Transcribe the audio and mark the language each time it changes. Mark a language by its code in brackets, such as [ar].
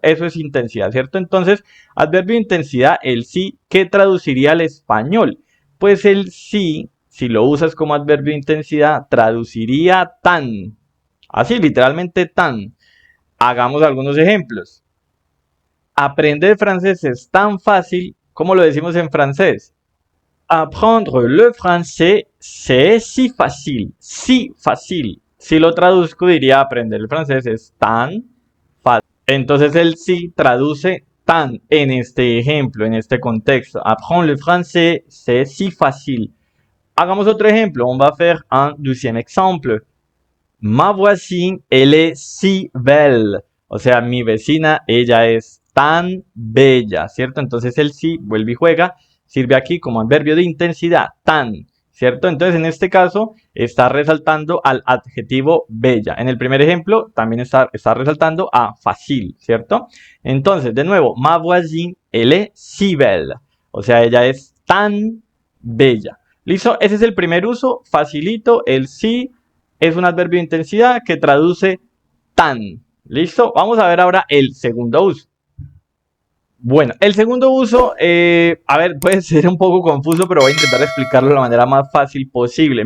[es] Eso es intensidad, ¿cierto? Entonces, adverbio de intensidad, el sí, ¿qué traduciría al español? Pues el sí, si lo usas como adverbio de intensidad, traduciría tan. Así, literalmente tan. Hagamos algunos ejemplos. Aprender francés es tan fácil como lo decimos en francés. [fr] Apprendre le français, c'est si facile. [es] Si fácil. Si lo traduzco diría aprender el francés es tan fácil. Entonces el sí traduce tan en este ejemplo, en este contexto. [fr] Apprendre le français, c'est si facile. [es] Hagamos otro ejemplo. [fr] On va faire un deuxième exemple. Ma voisine, elle est si belle. [es] O sea, mi vecina, ella es tan bella, ¿cierto? Entonces el sí, vuelve y juega, sirve aquí como adverbio de intensidad, tan, ¿cierto? Entonces en este caso está resaltando al adjetivo bella. En el primer ejemplo también está resaltando a fácil, ¿cierto? Entonces, de nuevo, [fr] ma voisine, elle est si belle. [es] O sea, ella es tan bella. ¿Listo? Ese es el primer uso, facilito, el sí es un adverbio de intensidad que traduce tan. ¿Listo? Vamos a ver ahora el segundo uso. Bueno, el segundo uso, a ver, puede ser un poco confuso, pero voy a intentar explicarlo de la manera más fácil posible.